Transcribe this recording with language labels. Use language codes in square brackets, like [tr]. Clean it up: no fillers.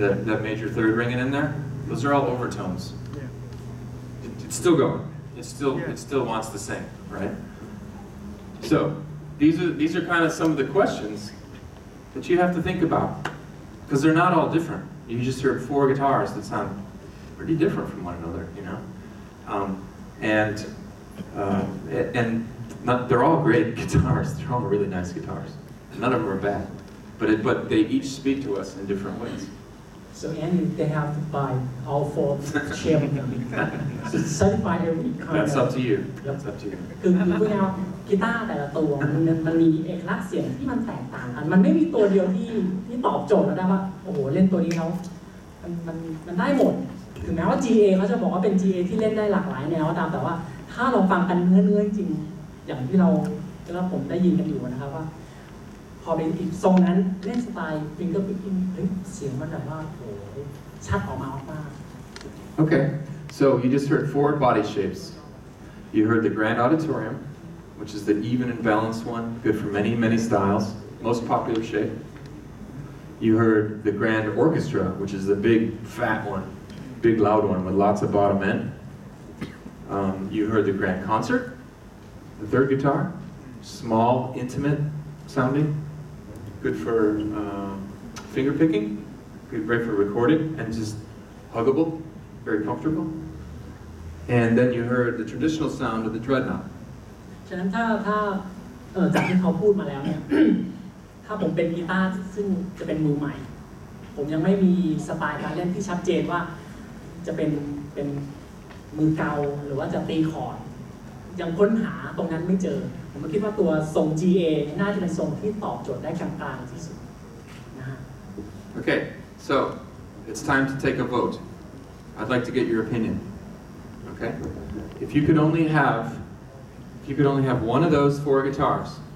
[en] That major third ringing in there, those are all overtones. It's still going. it still wants the same, right? So these are kind of some of the questions that you have to think about, because they're not all different. You just heard 4 guitars that sound pretty different from one another, you know, they're all great guitars. They're all really nice guitars. None of them are bad, but they each speak to us in different ways. So and they have to buy all 4 shape to satisfy every kind. That's up to you. Yep. That's up to you. [th] คือพูดง่ายๆกีตาร์แต่ละตัวมันมีเอกลักษณ์เสียงที่มันแตกต่างกันมันไม่มีตัวเดียวที่ตอบโจทย์แล้วได้ว่าโอ้โหเล่นตัวนี้แล้วมันได้หมดถึงแม้ว่า GA เขาจะบอกว่าเป็น GA ที่เล่นได้หลากหลายแนวตามแต่ว่าถ้าเราฟังกันเนื้อจริงอย่างที่แล้วผมได้ยินกันอยู่นะครับว่าพอเป็นอีกทรงนั้นเล่นสไตล์ finger picking เสียงมันแบบว่าโอ้โหชัดออกมามาก [en] Okay, so you just heard 4 body shapes. You heard the Grand Auditorium, which is the even and balanced one, good for many, many styles, most popular shape. You heard the Grand Orchestra, which is the big, fat one, big, loud one with lots of bottom end. You heard the Grand Concert, the 3rd guitar, small, intimate sounding, good for finger picking, great for recording, and just huggable, very comfortable. And then you heard the traditional sound of the Dreadnought. [th] ฉะนั้นถ้าจากที่เขาพูดมาแล้วเนี่ย ถ้าผมเป็นกีตาร์ซึ่งจะเป็นมือใหม่ ผมยังไม่มีสไตล์การเล่นที่ชัดเจนว่าจะเป็นมือเกาหรือว่าจะตีคอร์ดยังค้นหาตรงนั้นไม่เจอผมคิดว่าตัวทรง GA น่าจะเป็นทรงที่ตอบโจทย์ได้กลางๆที่สุดนะฮะ [en] Okay, so it's time to take a vote. I'd like to get your opinion. Okay, if you could only have one of those 4 guitars,